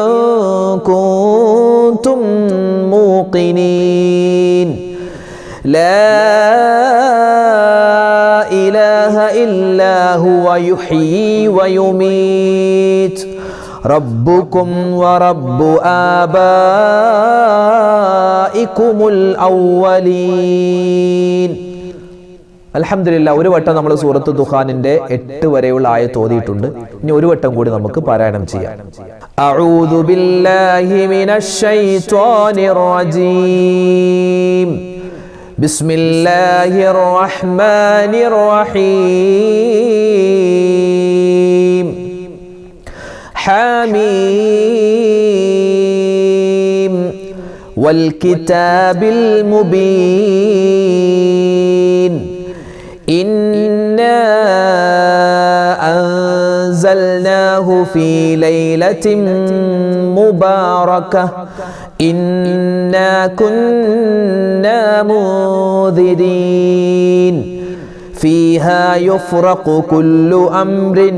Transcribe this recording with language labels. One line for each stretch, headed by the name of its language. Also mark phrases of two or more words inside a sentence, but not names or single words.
Arabic: كنتم موقنين لا إله إلا هو يحيي ويميت ربكم ورب آبائكم الأولين.
Malayalam: അൽഹംദുലില്ലാഹ്, ഒരു വട്ടം നമ്മൾ സൂറത്ത് ദുഖാനിന്റെ 8 വരെയുള്ള ആയത്ത് ഓതിയിട്ടുണ്ട്. ഇനി ഒരു വട്ടം കൂടി നമുക്ക് പാരായണം ചെയ്യാം.
Arabic: أعوذ بالله من الشيطان الرجيم. بسم الله الرحمن الرحيم. حميم حميم والكتاب المبين إنا أنزلناه في ليلة مباركة إنا كنا منذرين فيها يفرق كل أمر